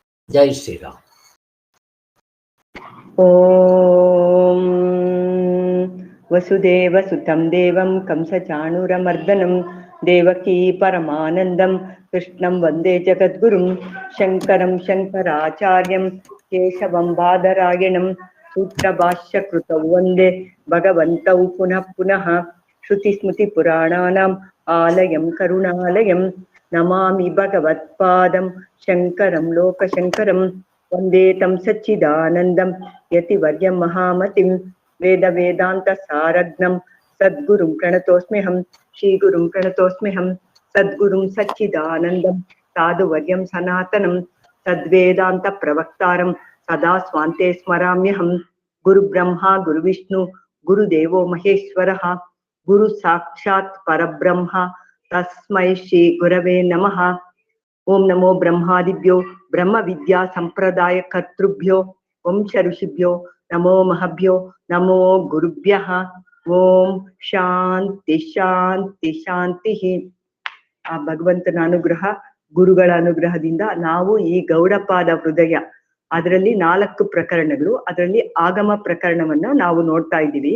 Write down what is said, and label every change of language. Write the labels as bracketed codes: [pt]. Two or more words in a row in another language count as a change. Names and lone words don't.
[hi] जय श्रीराम. [sa] ಓಂ ವಸುದೇವ ಸುತಂ ದೇವಂ ಕಂಸಚಾಣೂರಮರ್ದನಂ ದೇವಕೀ ಪರಮಾನಂದಂ ಕೃಷ್ಣಂ ವಂದೇ ಜಗದ್ಗುರುಂ ಶಂಕರಂ ಶಂಕರಾಚಾರ್ಯಂ ಕೇಶವಂ ಬಾದರಾಯಣಂ ಸೂತ್ರಭಾಷ್ಯ ಕೃತೌ ವಂದೇ ಭಗವಂತೌ ಪುನಃ ಪುನಃ ಶ್ರುತಿಸ್ಮೃತಿ ಪುರಾಣಾನಾಂ ಆಲಯಂ ಕರುಣಾಲಯಂ ನಮಾಮಿ ಭಗವತ್ಪಾದಂ ಶಂಕರಂ ಲೋಕಶಂಕರಂ ವಂದೇ ತಂ ಸಚ್ಚಿದಾನಂದಂ ಯತಿವರ್ಯಂ ಮಹಾಮತಿಂ ವೇದ ವೇದಾಂತ ಸಾರಗ್ನಂ ಸದ್ಗುರುಂ ಪ್ರಣತೋಸ್ಮ್ಯಹಂ ಶ್ರೀಗುರುಂ ಪ್ರಣತೋಸ್ಮ್ಯಹಂ ಸದ್ಗುರುಂ ಸಚ್ಚಿದಾನಂದಂ ಸಾಧುವರ್ಯಂ ಸನಾತನಂ ಸದ್ವೇದಾಂತ ಪ್ರವಕ್ತಾರಂ ಸದಾ ಸ್ವಾಂತೆ ಸ್ಮರಾಮ್ಯಹಂ ಗುರು ಬ್ರಹ್ಮ ಗುರು ವಿಷ್ಣು ಗುರುದೇವೋ ಮಹೇಶ್ವರಃ ಗುರು ಸಾಕ್ಷಾತ್ ಪರಬ್ರಹ್ಮ ತಸ್ಮೈ ಶ್ರೀ ಗುರವೇ ನಮಃ. ಓಂ ನಮೋ ಬ್ರಹ್ಮಾದಿಭ್ಯೋ ಬ್ರಹ್ಮ ವಿದ್ಯಾ ಸಂಪ್ರದಾಯ ಕರ್ತೃಭ್ಯೋ ವಂಶ ಋಷಿಭ್ಯೋ ನಮೋ ಮಹಭ್ಯೋ ನಮೋ ಗುರುಭ್ಯಃ. ಓಂ ಶಾಂತಿ ಶಾಂತಿ ಶಾಂತಿ. [kn] ಆ ಭಗವಂತನ ಅನುಗ್ರಹ, ಗುರುಗಳ ಅನುಗ್ರಹದಿಂದ ನಾವು ಈ ಗೌಡಪಾದ ಹೃದಯ, ಅದರಲ್ಲಿ 4 ಪ್ರಕರಣಗಳು, ಅದರಲ್ಲಿ ಆಗಮ ಪ್ರಕರಣವನ್ನ ನಾವು ನೋಡ್ತಾ ಇದ್ದೀವಿ.